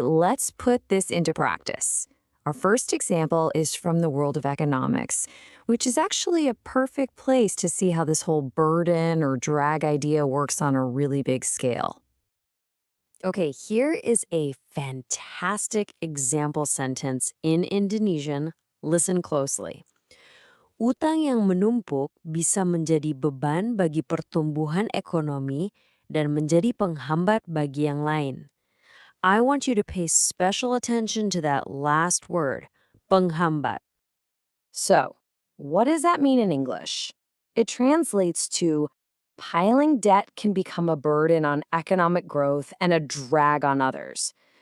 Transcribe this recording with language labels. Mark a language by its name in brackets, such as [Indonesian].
[English] Let's put this into practice. Our first example is from the world of economics, which is actually a perfect place to see how this whole burden or drag idea works on a really big scale. Okay, here is a fantastic example sentence in Indonesian. Listen closely. [Indonesian] Utang yang menumpuk bisa menjadi beban bagi pertumbuhan ekonomi dan menjadi penghambat bagi yang lain. [English] I want you to pay special attention to that last word, penghambat. So, what does that mean in English? It translates to piling debt can become a burden on economic growth and a drag on others.